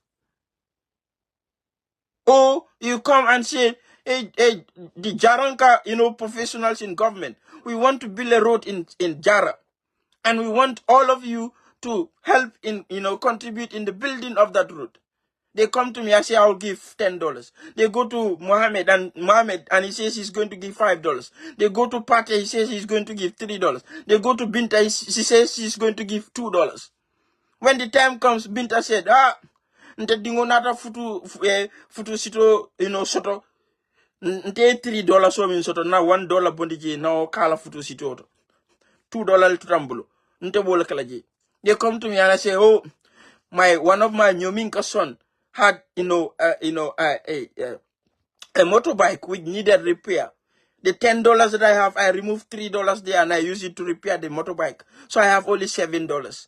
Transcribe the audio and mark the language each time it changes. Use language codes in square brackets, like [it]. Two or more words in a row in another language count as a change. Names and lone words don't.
[en] Or you come and say, hey, the Jaranka, professionals in government, we want to build a road in Jara, and we want all of you to help in, contribute in the building of that road. They come to me, I say, I'll give $10. They go to Mohammed, and he says he's going to give $5. They go to Pate, he says he's going to give $3. They go to Binta, he says he's going to give $2. When the time comes, Binta said, [man] nte dingo nata futu sito, soto, nte $3 so min soto, na $1 bondiji, na kala futu sito, $2 tutambulo, nte bola kalaji. [en] They come to me and I say, oh, one of my Nyominka son had, a motorbike which needed repair. The $10 that I have, I remove $3 there and I use it to repair the motorbike. So I have only $7.